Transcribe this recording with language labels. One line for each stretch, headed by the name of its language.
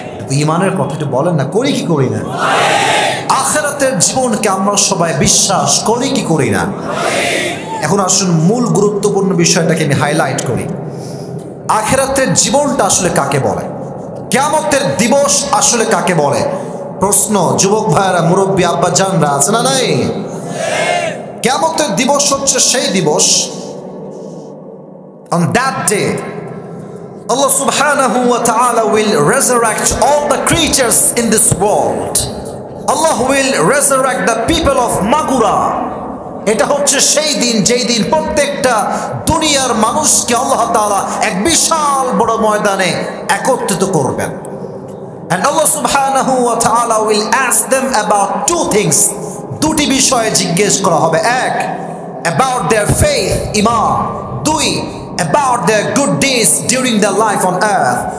Bangla: ঈমানের কথাটা বলেন না, করি কি করি না? আখিরাতের জীবনকে আমরা সবাই বিশ্বাস করি কি করি না? এখন আসুন মূল গুরুত্বপূর্ণ বিষয়টাকে আমি হাইলাইট করি। আখিরাতের জীবনটা আসলে কাকে বলে? কিয়ামতের দিবস আসলে কাকে বলে? প্রশ্ন যুবক ভাইয়েরা, মুরব্বী আব্বা জানরা আছে না নাই? কিয়ামতের দিবস হচ্ছে সেই দিবস,
English: on that day Allah subhanahu wa ta'ala will resurrect all the creatures in this world. Allah will resurrect the people of Magura.
Bangla: এটা হচ্ছে সেই দিন যেই দিন প্রত্যেকটা দুনিয়ার মানুষকে আল্লাহ তাআলা এক বিশাল বড় ময়দানে একত্রিত করবেন।
English: And Allah subhanahu wa ta'ala will ask them about 2 things.
Bangla: দুটি বিষয়ে জিজ্ঞেস করা হবে।
English: 1, about their faith,
Bangla: iman.
English: 2, about their good deeds during their life on earth.